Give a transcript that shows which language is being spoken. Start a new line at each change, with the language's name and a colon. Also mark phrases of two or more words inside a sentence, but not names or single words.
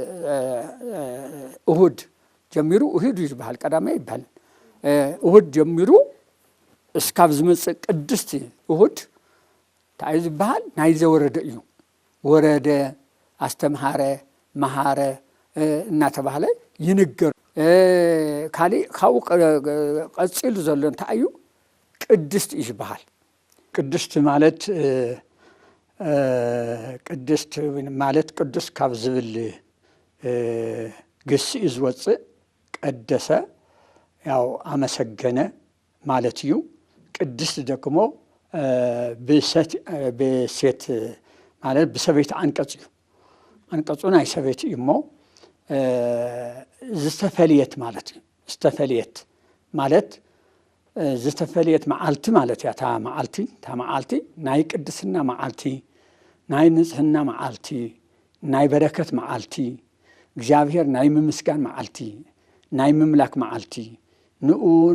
Tigrinya: እሁድ ጀሚሩ እሁድ ይባሃል ቀዳማይ ይባሃል እሁድ ጀሚሩ እስካብ ዝመጽእ ቅድስቲ እሁድ ታይ ዝባሃል ናይ ዘወረደ እዩ ወረደ አስተምሃረ መሃረ እናተባሃለ ይንገር ካሊ ካው ቀጽሉ ዘሎ እንታይ እዩ ቅድስት ይባሃል ቅድስት ማለት ቅዱስ ካብ ዝብል ግስ ዝወጽእ ቀደሰ ያው አመሰገነ ማለት እዩ ቅድስት ደግሞ በሴት ማለት በሰቤት አንቀጽ እዩ አንቀጹ ናይ ሰቤት እሞ ዝተፈልየት ማለት እዩ ዝተፈልየት ማለት ዝተፈልየት መዓልቲ ማለት ያ ታ መዓልቲ ናይ ቅድስና መዓልቲ ናይ ንጽህና መዓልቲ ናይ በረከት መዓልቲ እግዚአብሔር ናይ ምምስጋን መዓልቲ ናይ ምምላክ መዓልቲ ንኡ